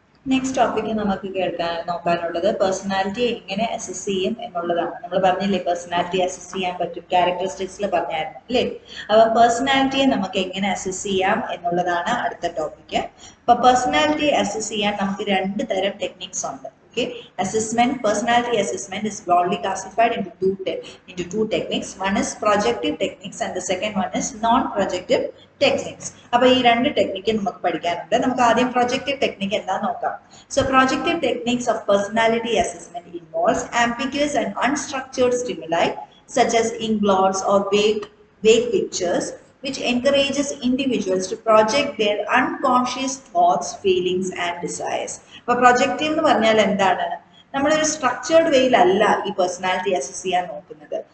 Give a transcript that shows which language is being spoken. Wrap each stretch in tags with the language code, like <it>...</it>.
<ml>Next topic നമുക്ക് നോക്കാനുള്ളത് personality എങ്ങനെ assess ചെയ്യും എന്നുള്ളതാണ്. നമ്മൾ പറഞ്ഞില്ലേ പേഴ്സണാലിറ്റി അസസ് ചെയ്യാൻ പറ്റും, ക്യാരക്ടറിസ്റ്റിക്സിൽ പറഞ്ഞായിരുന്നു അല്ലേ. അപ്പൊ പേഴ്സണാലിറ്റിയെ നമുക്ക് എങ്ങനെ അസസ് ചെയ്യാം എന്നുള്ളതാണ് അടുത്ത ടോപ്പിക്ക്. അപ്പൊ പേഴ്സണാലിറ്റി അസസ് ചെയ്യാൻ നമുക്ക് രണ്ട് തരം ടെക്നിക്സ് ഉണ്ട്.</ml> <en>Okay, personality assessment is broadly classified into two techniques. One is projective techniques and the second one is non-projective techniques.</en> <ml>അപ്പോൾ ഈ രണ്ട് ടെക്നിക്ക് നമുക്ക് പഠിക്കാനുണ്ട്. നമുക്ക് ആദ്യം projective technique എന്താന്ന് നോക്കാം.</ml> <en>So projective techniques of personality assessment involves ambiguous and unstructured stimuli such as inkblots or vague pictures which encourages individuals to project their unconscious thoughts, feelings and desires.</en> <ml>അപ്പോൾ projective എന്ന് പറഞ്ഞാൽ എന്താണ്? നമ്മളൊരു structured വേയിലല്ല ഈ personality assess ചെയ്യാൻ നോക്കുന്നത്.</ml>